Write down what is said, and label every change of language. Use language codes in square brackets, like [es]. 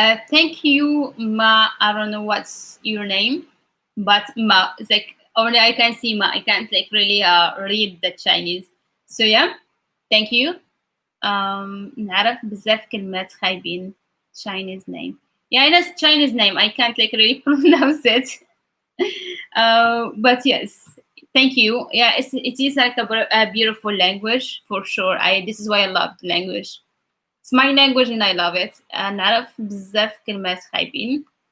[en] Thank you, Ma. I don't know what's your name, but Ma. It's like only I can see Ma. I can't like really read the Chinese. So yeah, thank you. [ar] نعرف بزاف كلمات خايبين [en] Chinese name. Yeah, it's Chinese name. I can't like really pronounce it. But yes, thank you. Yeah, it is like a beautiful language for sure. I This is why I love the language. It's my language and I love it. [ar] نعرف بزاف كلمات خايبين.